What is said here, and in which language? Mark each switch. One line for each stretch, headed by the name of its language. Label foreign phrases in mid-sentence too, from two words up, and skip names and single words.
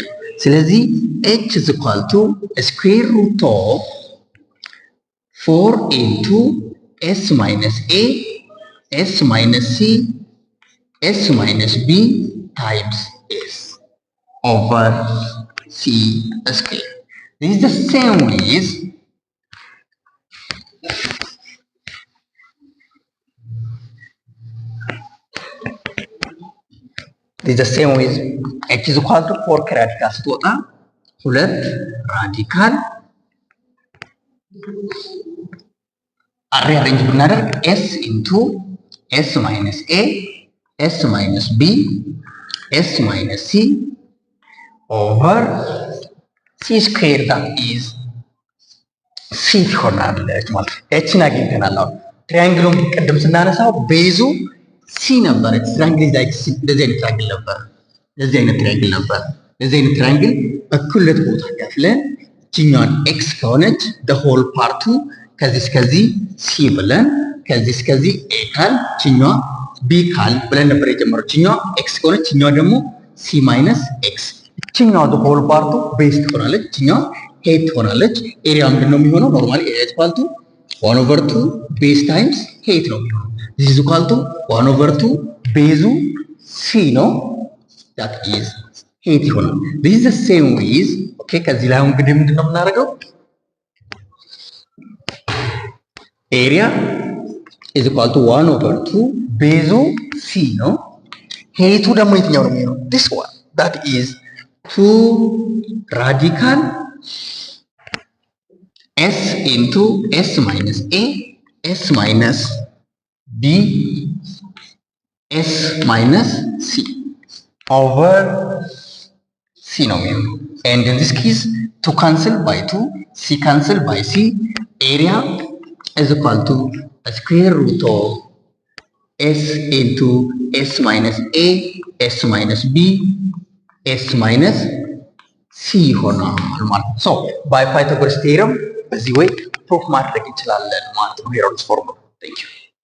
English: ስለዚህ h is equal to square root of 4 into s minus a, s minus c, s minus b times s over c square. This is the same with h is equal to 4
Amharic: ከራዲካል ስትወጣ 2 ራዲካል አሬንጅ ብናደርግ
English: s into s minus a, s minus b, s minus c over c square that is c
Amharic: ትሆናለች ማለት ነው። ኤችን አግኝተናል። አሁን ትሪያንግሉን ቅድም ስናነሳው ቤዙ ሲ ነበረች። ትሪያንግል እንደዚህ አይነት ትሪያንግል ነበር። እንደዚህ አይነት ትሪያንግል ነበር። እንደዚህ አይነት ትሪያንግል እኩል ሁለት ቦታ ከፍለን እችኛዋን ኤክስ ከሆነች
English: the whole
Amharic: ፓርቱ ከዚህ እስከዚህ ሲ ብለን ከዚህ እስከዚህ ኤ ካል እችኛዋ ቢ ካል ብለን ነበር የጀመረው። እችኛዋ ኤክስ ከሆነች እችኛዋ ደግሞ ሲ ማይነስ ኤክስ። እችኛዋ
English: the whole
Amharic: ፓርቱ ቤዝ ትሆናለች። እችኛዋ ሄድ ትሆናለች። ኤሪያ ምንድን ነው የሚሆነው?
English: normally area equal to 1 over 2 base times height
Amharic: ነው የሚሆነው።
English: this is equal to 1 over 2
Amharic: ቤዙ ሲ ነው።
English: that is ሄድ ይሆናል። this is the same with okay
Amharic: ከዚህ ላይ አሁን እንግዲህ ምንድን ነው የምናደርገው? ኤሪያ
English: is equal to
Amharic: 1 over 2 ቤዙ ሲ ነው። ሄቱ ደግሞ የትኛው ነው የሚሆነው?
English: this one that is 2 radical s into s minus a, s minus b, s minus c over c
Amharic: ነው የሚሆነው።
English: and in this case 2 cancel by 2, c cancel by c, area is equal to square root of s into s minus a, s minus b, s minus c
Amharic: ይሆናል ማለት ነው።
English: so by pythagoras theorem
Amharic: በዚህ ወይ ፕሩፍ ማድረግ እንችላለን ማለት ነው።
English: ሄሮንስ ፎርሙላ። Thank you.